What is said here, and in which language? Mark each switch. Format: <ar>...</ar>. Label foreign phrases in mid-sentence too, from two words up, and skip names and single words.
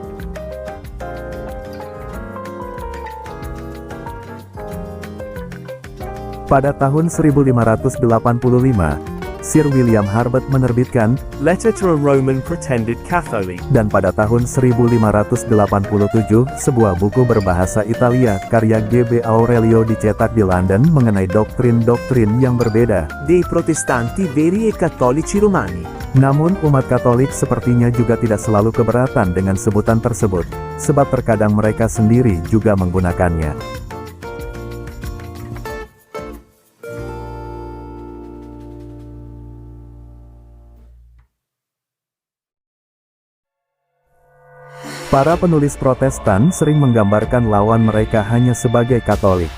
<id>Pada tahun 1585, Sir William Herbert menerbitkan Letter to a Roman Pretended Catholic, dan pada tahun 1587, sebuah buku berbahasa Italia karya G.B. Aurelio dicetak di London mengenai doktrin-doktrin yang berbeda. dei protestanti veri e cattolici romani. Namun umat Katolik sepertinya juga tidak selalu keberatan dengan sebutan tersebut, sebab terkadang mereka sendiri juga menggunakannya. Para penulis Protestan sering menggambarkan lawan mereka hanya sebagai Katolik.</id>